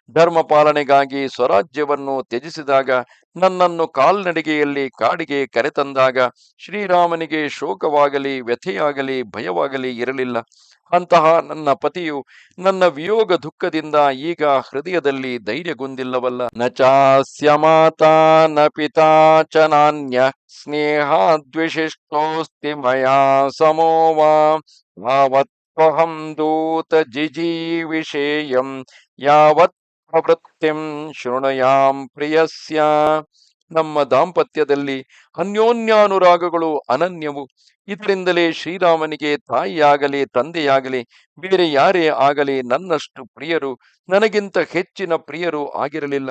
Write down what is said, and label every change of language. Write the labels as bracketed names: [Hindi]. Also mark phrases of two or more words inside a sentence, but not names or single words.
[Kannada] ಧರ್ಮ ಪಾಲನೆಗಾಗಿ ಸ್ವರಾಜ್ಯವನ್ನು ತ್ಯಜಿಸಿದಾಗ, ನನ್ನನ್ನು ಕಾಲ್ನಡಿಗೆಯಲ್ಲಿ ಕಾಡಿಗೆ ಕರೆತಂದಾಗ ಶ್ರೀರಾಮನಿಗೆ ಶೋಕವಾಗಲಿ ವ್ಯಥೆಯಾಗಲಿ ಭಯವಾಗಲಿ ಇರಲಿಲ್ಲ. ಅಂತಹ ನನ್ನ ಪತಿಯು ನನ್ನ ವಿಯೋಗ ದುಃಖದಿಂದ ಈಗ ಹೃದಯದಲ್ಲಿ ಧೈರ್ಯಗೊಂದಿಲ್ಲವಲ್ಲ. [Sanskrit] ನ ಚಾಸ್ಯ ಮಾತಾ ನ ಪಿತಾ ಚ ನಾನ್ಯ ಸ್ನೇಹಾದ್ವಿಶಿಷ್ಟೋಸ್ತಿ ಮಯಾ ಸಮೋ ವಾ ಯಾವತ್ವಹಂ ದೂತ ಜಿಜೀವಿಷೇಯಂ ಯಾವತ್ ಪ್ರವೃತ್ತಿಂ ಶೃಣುಯಾಂ ಪ್ರಿಯಸ್ಯ. [Kannada] ನಮ್ಮ ದಾಂಪತ್ಯದಲ್ಲಿ ಅನ್ಯೋನ್ಯಾನುರಾಗಗಳು ಅನನ್ಯವು. ಇದರಿಂದಲೇ ಶ್ರೀರಾಮನಿಗೆ ತಾಯಿಯಾಗಲಿ ತಂದೆಯಾಗಲಿ ಬೇರೆ ಯಾರೇ ಆಗಲಿ ನನ್ನಷ್ಟು ಪ್ರಿಯರು, ನನಗಿಂತ ಹೆಚ್ಚಿನ ಪ್ರಿಯರು ಆಗಿರಲಿಲ್ಲ.